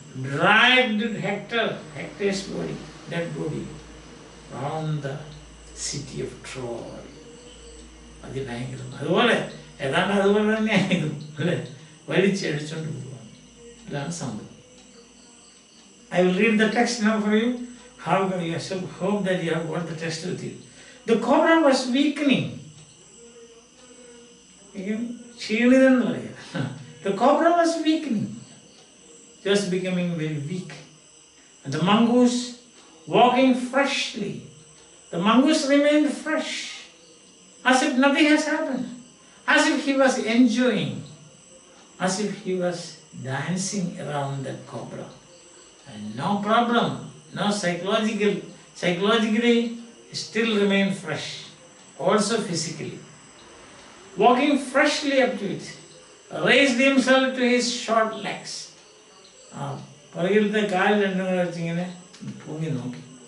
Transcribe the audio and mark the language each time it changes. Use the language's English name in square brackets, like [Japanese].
[English] Dragged Hector's body, dead body, around the city of Troy. [Malayalam] അതിഭയങ്കരം. അതുപോലെ ഏതാണ്ട് അതുപോലെ തന്നെയായിരുന്നു അല്ലേ? വലിച്ചടിച്ചുകൊണ്ട് പോവാണ്. ഇതാണ് സംഭവം. [English] I will read the text now for you. Hope that you have got the text with you. The cobra was weakening. [Malayalam] ക്ഷീണിതെന്ന് പറയാം. [English] The cobra was weakening, just becoming very weak. And the mongoose walking freshly. The mongoose remained fresh, as if nothing has happened, as if he was enjoying, as if he was dancing around the cobra. And no problem, no psychologically still remained fresh, also physically. Walking freshly up to it, raised himself to his short legs. [Malayalam] പുറകിലത്തെ കാല് രണ്ടും കൂടെ വെച്ചിങ്ങനെ പൊങ്ങി നോക്കി.